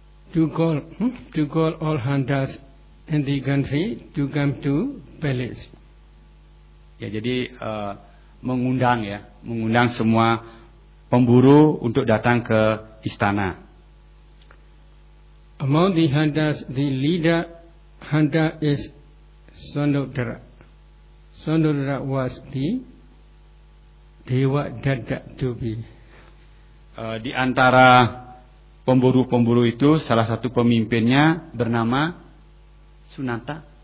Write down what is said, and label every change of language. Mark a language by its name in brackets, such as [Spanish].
[English] To call all hunters in the country to come to palace. [Indonesian] Ya, jadi mengundang semua pemburu untuk datang ke istana. [English] Among the hunters, the leader hunter is Sondodara. Sondodara was the Dewa Dadak to be. [Indonesian] Di antara pemburu-pemburu itu, salah satu pemimpinnya bernama Sunata.